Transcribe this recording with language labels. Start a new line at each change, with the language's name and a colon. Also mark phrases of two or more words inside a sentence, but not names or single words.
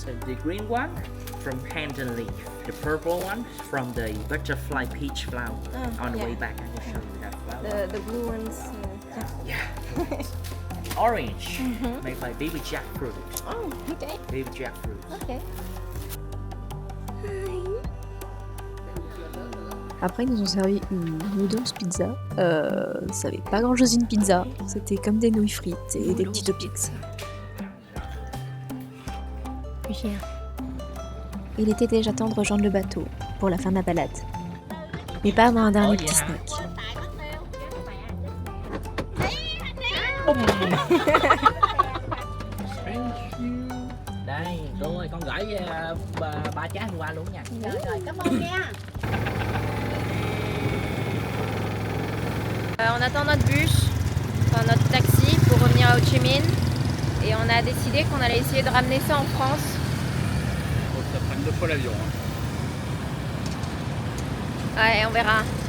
English: So the green one from pandan leaf, the purple one from the butterfly peach flower. On the way back, I will show you that flower. The blue ones. Yeah. Orange, made by baby jackfruit. Oh, okay. Baby jackfruit. Okay.
French: Après, ils nous ont servi une noodles pizza. Ça avait pas grand chose une pizza. C'était comme des nouilles frites et des petits toppings. Il était déjà temps de rejoindre le bateau pour la fin de la balade. Mais pas avant un dernier petit snack.
Vietnamese: Đây, Tường ơi, con gửi ba trái hôm qua luôn nha. Rồi, cảm ơn nha.
French: On attend notre bus, enfin notre taxi pour revenir à Ho Chi Minh. Et on a décidé qu'on allait essayer de ramener ça en France. Faut que ça prenne 2 fois l'avion. Hein. Ouais, on verra.